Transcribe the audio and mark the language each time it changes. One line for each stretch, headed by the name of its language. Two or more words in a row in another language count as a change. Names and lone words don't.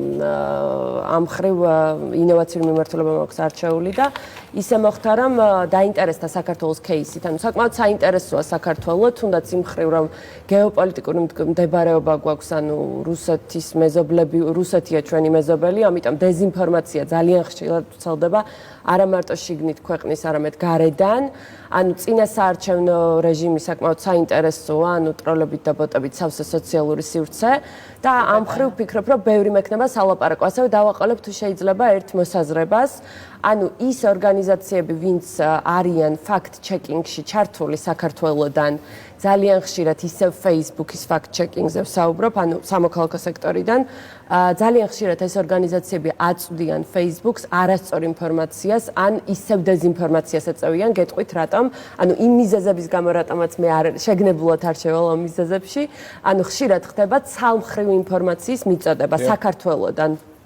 Georgian: ამ ხრივ ინოვაციური მიმართულება მაქვს არჩეული და ისე მოხდა, რომ დაინტერესდა საქართველოს кейსით, ანუ საკმაოდ საინტერესოა საქართველო, თუნდაც იმ ხრივ, რომ გეოპოლიტიკური მდებარეობა გვაქვს, ანუ რუსეთის მეზობლები, რუსეთია ჩვენი მეზობელი, ამიტომ დეзинფორმაცია ძალიან ხშირად ვრცელდება არა მარტო შიგნით ქვეყნის, არამედ გარედან. ანუ წინასაარჩევნო რეჟიმი საკმაოდ საინტერესოა, ანუ ტროლებით და ბოტებით სავსე სოციალური სივრცე და ამ ხრივ ვფიქრობ, რომ ბევრი მექნება სალაპარაკო. ასევე დავაყოლებ თუ შეიძლება ერთ მოსაზრებას, ანუ ის ორგანიზაციები, ვინც არიან fact-checking-ში ჩართული საქართველოდან, ძალიან ხშირად ისევ Facebook-ის fact-checking-ზე ვსაუბრობ, ანუ სამოქალაქო სექტორიდან, ძალიან ხშირად ეს ორგანიზაციები აწვდიან Facebook-ს არასწორ ინფორმაციას, ან ისევ დეзинფორმაციას ეწევიან, გეტყვით რატომ? ანუ იმ მიზეზების გამო, რატომაც მე შეგნებულად არ შევალ ამ მიზეზებში, ანუ ხშირად ხდება ცალმხრივი ინფორმაციის მიწოდება საქართველოდან.